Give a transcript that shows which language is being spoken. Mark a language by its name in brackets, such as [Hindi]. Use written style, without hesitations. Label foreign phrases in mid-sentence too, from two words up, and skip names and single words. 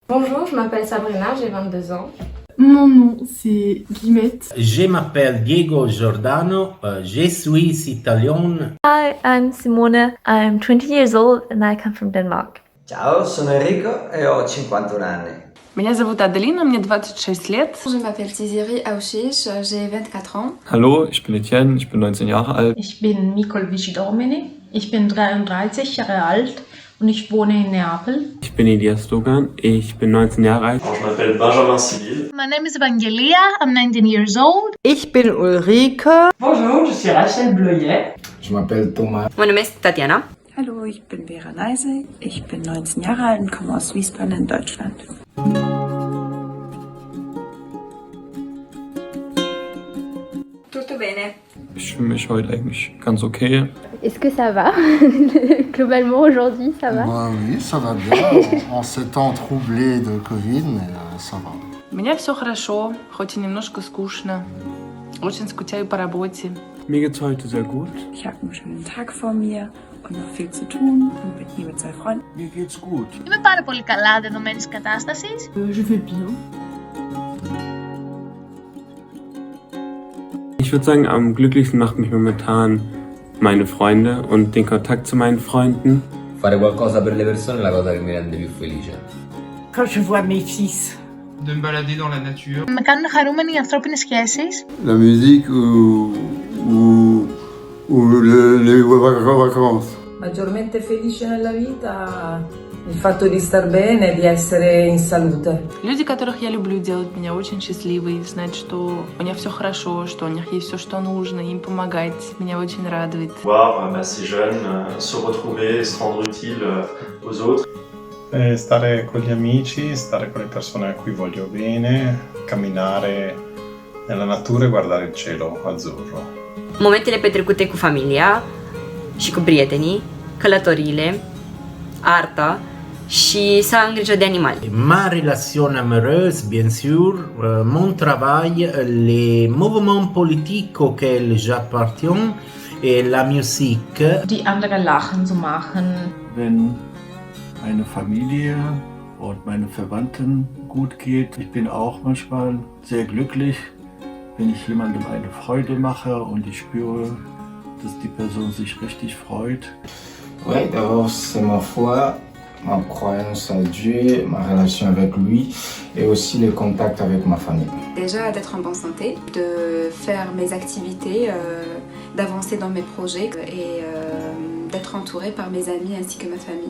[French] Bonjour, je m'appelle Sabrina, j'ai 22 ans. Mon nom, c'est Guillemette. Je m'appelle Diego Giordano, je suis italien. [English] Hi, I'm Simone. I'm 20 years old and I come from Denmark. [Italian] Ciao, sono Enrico e ho 51 anni. [Russian] Меня зовут Аделина, мне 26 лет. [French] Je m'appelle Tiziri Auchish, j'ai 24 ans. [German] Hallo, ich bin Etienne, ich bin 19 Jahre alt. Ich bin Nicole Vici-Domini, ich bin 33 Jahre alt und ich wohne in Neapel. Ich bin Elias Dogan, ich bin 19 Jahre alt. [French] Je m'appelle Benjamin Sibyl. [English] My name is Evangelia, I'm 19 years old. [German] Ich bin Ulrike. [French] Bonjour, je suis Rachel Bleuillet. Je m'appelle Thomas. Mon nom ist Tatjana. [German] Hallo, ich bin Vera Neise, ich bin 19 Jahre alt und komme aus Wiesbaden in Deutschland. [Italian] Tutto bene. [German] Ich fühle mich heute eigentlich ganz okay. [French] Est-ce que ça va? Globalement, aujourd'hui, ça va? Oui, ça va bien. En ces temps troublés de Covid, mais ça va. [Russian] У меня все хорошо, хоть и немножко скучно. Очень скучаю по работе. [German] Mir geht's heute sehr gut. Ich habe einen schönen Tag vor mir und noch viel zu tun und bin hier mit 2 Freunden. Mir geht's gut. [Greek] Είμαι πάρα πολύ καλά δεδομένης κατάστασης. [French] Je vais bien. [German] Ich würde sagen, am glücklichsten macht mich momentan meine Freunde und den Kontakt zu meinen Freunden. [Italian] Fare qualcosa per le persone è la cosa che mi rende più felice. [French] Quand je vois mes fils. De me balader dans la nature. [Greek] Με κάνουν χαρούμενοι οι ανθρώπινες σχέσεις. [French] La musique ou les vacances. [Italian] Maggiormente felice nella vita il fatto di star bene, di essere in salute. [Russian] Люди, которых я люблю, делают меня очень счастливой. Знать, что у меня все хорошо, что у них есть все, что нужно, им помогать, меня очень радует. [French] Voir ces jeunes se retrouver, se rendre utile aux autres. [Italian] Stare con gli amici, stare con le persone a cui voglio bene, camminare nella natura e guardare il cielo azzurro. [Romanian] Momentele petrecute cu familia și cu prietenii, călătoriile, arta și să am grijă de animali. [French] Ma relation amoureuse, bien sûr, mon travail, les mouvements politiques auxquels j'appartiens et la musique. [German] Die andere lachen zu machen. Wenn meine Familie und meine Verwandten gut geht. Ich bin auch manchmal sehr glücklich, wenn ich jemandem eine Freude mache und ich spüre, dass die Person sich richtig freut. [French] Oui, d'abord c'est ma foi, ma croyance à Dieu, ma relation avec lui et aussi les contacts avec ma famille. Déjà d'être en bonne santé, de faire mes activités, d'avancer dans mes projets et d'être entourée par mes amis ainsi que ma famille.